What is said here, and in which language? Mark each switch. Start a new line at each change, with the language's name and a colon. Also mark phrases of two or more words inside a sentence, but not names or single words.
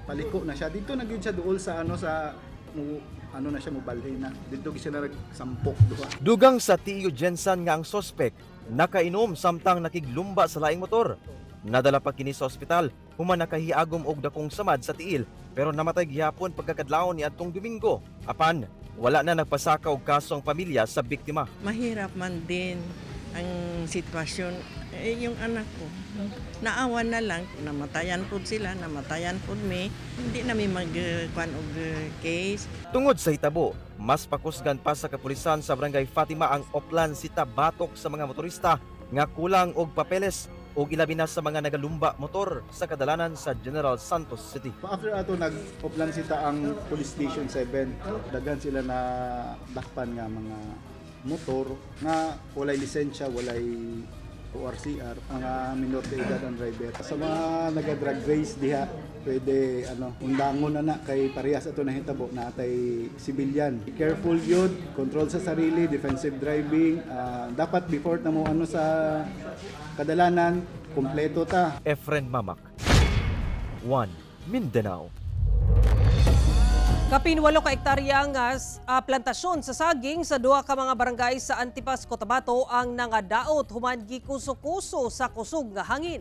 Cebuano: Paliko na siya dito, nagyud siya duol sa na siya mobalhin na dito siya na nagsampok duha. Dugang sa TEU Gensan nga ang suspect nakainom samtang nakiglumba sa laing motor. Nadala pa kini sa ospital human nakahiagom og dakong samad sa tiil pero namatay gihapon pagkakadlawon niadtong Domingo. Apan wala na nagpasaka og kaso ang pamilya sa biktima.
Filipino: Mahirap man din ang sitwasyon. Yung anak ko, naawan na lang, namatayan po sila, namatayan po me. Hindi namin mag-kuan og case.
Cebuano: Tungod sa hitabo, mas pakusgan pa sa kapulisan sa Barangay Fatima ang Oplan Sita batok sa mga motorista nga kulang og papeles ug ilabi na sa mga nagalumba motor sa kadalanan sa General Santos City. After ato nag-Oplan Sita ang Police Station 7, daghan sila na dakpan nga mga motor nga walay lisensya, walay ORCR, mga minor de edad ang driver. Sa mga naga-drug race diha, pwede undangon na kay parehas ato na hitabo na atay civilian.
English: Be careful yun, control
Cebuano: sa sarili,
English: defensive driving.
Cebuano: Dapat before na mo sa kadalanan, kompleto ta. Efren Mamak, 1 Mindanao. Kapin 8 ka hektarya nga plantasyon sa saging sa duha ka mga barangay sa Antipas, Cotabato ang nangadaot human gikuso-kuso sa kusog nga hangin.